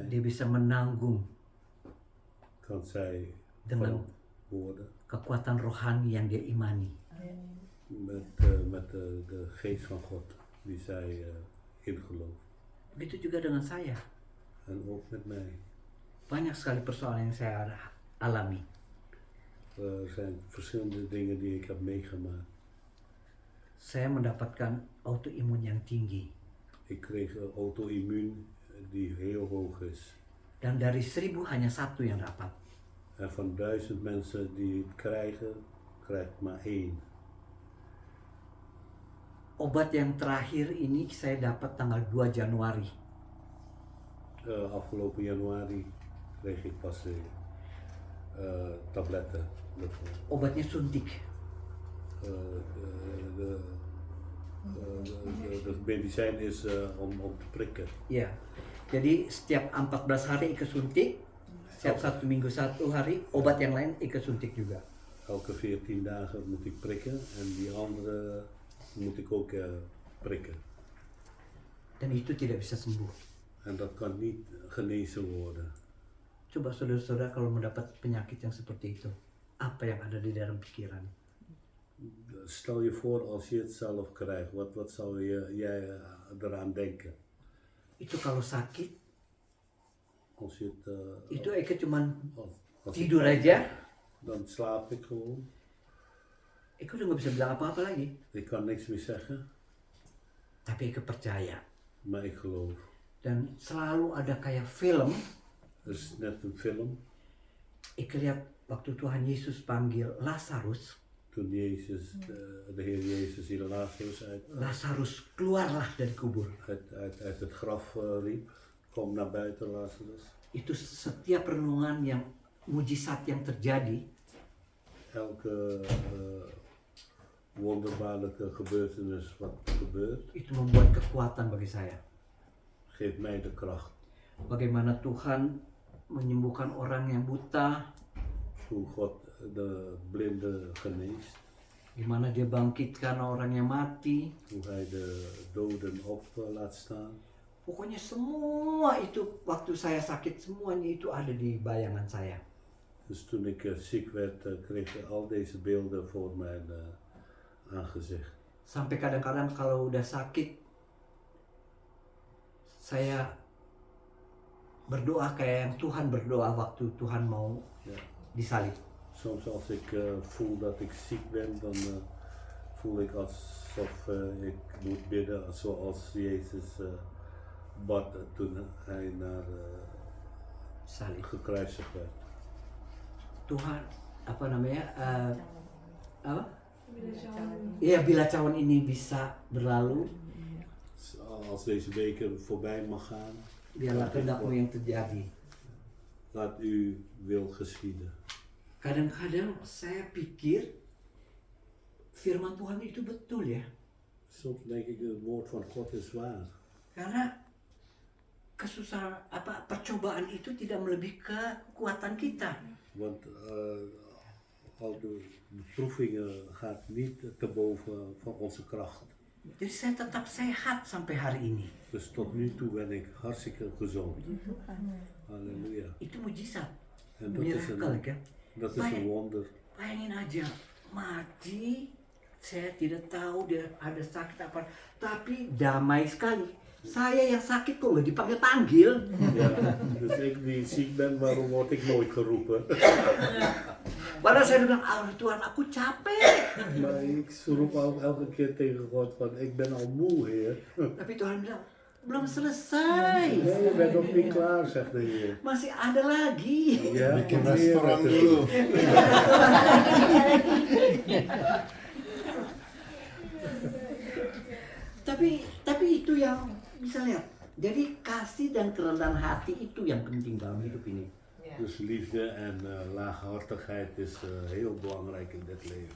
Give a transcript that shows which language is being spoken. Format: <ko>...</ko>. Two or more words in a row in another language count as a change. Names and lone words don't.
<id>dia bisa menanggung</id> <nl>kan zij</nl> <id>Dengan-</id> <nl>worden</nl> <id>kekuatan rohani yang dia imani.</id> <nl>met de geest van God die zij in gelooft.</nl> <id>Begitu juga dengan saya.</id> <nl>En ook met mij.</nl> <id>Banyak sekali persoalan yang saya alami.</id> <nl>Er zijn verschillende dingen die ik heb meegemaakt.</nl> <id>Saya mendapatkan autoimun yang tinggi.</id> <nl>Ik kreeg een auto-immuun die heel hoog is.</nl> <id>Dan dari 1000 hanya 1 yang dapat.</id> <nl>En van 1000 mensen die het krijgen, krijgt maar 1.</nl> <id>Obat yang terakhir ini saya dapat tanggal 2 Januari.</id> <nl>Afgelopen januari kreeg ik pas tabletten.</nl> <id>Obatnya suntik.</id> <nl>De medicijn is om te prikken.</nl> <id>Ya. Jadi setiap 14 hari ikut suntik, setiap 1 minggu 1 hari, obat yang lain ikut suntik juga.</id> <nl>Elke 14 dagen moet ik prikken en die andere moet ik ook prikken.</nl> <id>Dan itu tidak bisa sembuh.</id> <nl>En dat kan niet genezen worden.</nl> <id>Coba saudara-saudara kalau mendapat penyakit yang seperti itu, apa yang ada di dalam pikiran?</id> <nl>Stel je voor als je het zelf krijgt, wat zou jij eraan denken?</nl> <id>Itu kalau sakit,</id> <nl>Als je het,</nl> <id>itu Eka cuman</id> <nl>als</nl> <id>tidur aja,</id> <nl>dan slaap ik gewoon.</nl> <id>Eka udah nggak bisa bilang apa-apa lagi.</id> <nl>Ik kan niks meer zeggen,</nl> <id>Tapi Eka percaya.</id> <nl>maar ik geloof.</nl> <id>Dan selalu ada kayak film,</id> <nl>Het is net een film.</nl> <id>Eka lihat waktu Tuhan Yesus panggil Lazarus,</id> <nl>Toen Jezus, de Heer Jezus die Lazarus</nl> <id>Lazarus keluarlah dari kubur.</id> <nl>uit het graf riep, kom naar buiten Lazarus.</nl> <id>Itu setiap renungan yang mujizat yang terjadi,</id> <nl>Elke wonderbaarlijke gebeurtenis wat gebeurt,</nl> <id>itu membuat kekuatan bagi saya.</id> <nl>geeft mij de kracht.</nl> <id>Bagaimana Tuhan menyembuhkan orang yang buta,</id> <nl>Hoe God de blinde geneest,</nl> <id>gimana dia bangkitkan orang yang mati.</id> <nl>hoe hij de doden op laat staan.</nl> <id>Pokoknya semua itu waktu saya sakit semuanya itu ada di bayangan saya.</id> <nl>Dus toen ik ziek werd, kreeg ik al deze beelden voor mijn aangezicht.</nl> <id>Sampai kadang-kadang kalau udah sakit, saya berdoa kayak yang Tuhan berdoa waktu Tuhan mau</id> <nl>Ja.</nl> <id>disalib.</id> <nl>Soms als ik voel dat ik ziek ben, dan voel ik alsof ik moet bidden zoals Jezus bad toen hij naar</nl> <id>Salib.</id> <nl>gekruisigd werd.</nl> <id>Tuhan, apa namanya? Apa? Iya, bila cawan ini bisa berlalu,</id> <nl>Als deze weken voorbij mag gaan,</nl> <id>biarlah kehendakmu yang terjadi.</id> <nl>laat uw wil geschieden.</nl> <id>Kadang-kadang saya pikir firman Tuhan itu betul ya.</id> <nl>Soms denk ik, het woord van God is waar.</nl> <id>Karena kesusahan percobaan itu tidak melebihi kekuatan kita.</id> <nl>Want al de beproevingen gaat niet te boven van onze kracht.</nl> <id>Jadi saya tetap sehat sampai hari ini.</id> <nl>Dus tot nu toe ben ik hartstikke gezond.</nl> <id>Halleluja. Itu mujizat.</id> <nl>En dat is</nl> <id>Miracle kan?</id> <nl>dat is een wonder.</nl> <id>Bayangin aja, mati, saya tidak tahu dia ada sakit apa, tapi damai sekali. Saya yang sakit kok nggak dipanggil-panggil.</id> <nl>Ja, dus ik die ziek ben, waarom word ik nooit geroepen?</nl> <id>Padahal saya bilang, Tuhan aku capek.</id> <nl>Maar ik roep ook elke keer tegen God van, ik ben al moe, Heer.</nl> <id>Tapi Tuhan bilang, belum selesai.</id> <nl>Nee, je bent nog niet klaar, zegt de Heer.</nl> <id>Masih ada lagi.</id> <nl>Ja,</nl> <id>Bikin</id> <nl>nog meer</nl> <id>restoran</id> <nl>met de-</nl> <id>dulu. Tapi itu yang bisa lihat. Jadi kasih dan kerendahan hati itu yang penting dalam hidup ini.</id> <nl>Dus liefde en laaghartigheid is heel belangrijk in dit leven.</nl>